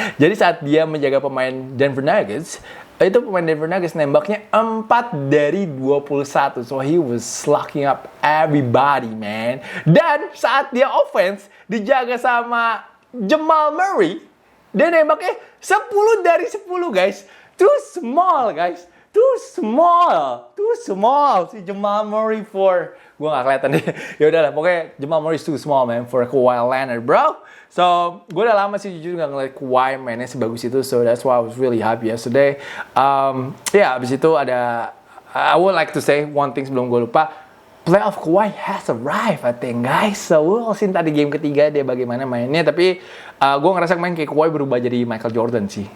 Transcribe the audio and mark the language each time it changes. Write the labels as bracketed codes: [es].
[id] Jadi saat dia menjaga pemain Denver Nuggets, itu pemain Denver Nuggets nembaknya 4 dari 21. [en] So he was locking up everybody, man. [id] Dan saat dia offense dijaga sama Jamal Murray, dia nembaknya 10 dari 10, guys. [en] Too small, guys. Too small. Si Jamal Murray for... [id] Gue gak kelihatan deh. Yaudah lah, pokoknya [en] Jamal Murray is too small, man, for Kawhi Leonard, bro. [id] So, gue udah lama sih jujur gak ngeliat Kawhi mainnya sebagus itu. [en] So, that's why I was really happy yesterday. [id] Abis itu ada... [en] I would like to say one thing [id] sebelum gue lupa. [en] playoff Kawhi has arrived, I think, guys. So we'll see [id] tadi game ketiga dia bagaimana mainnya. Tapi gue ngerasa main kayak Kawhi berubah jadi Michael Jordan sih.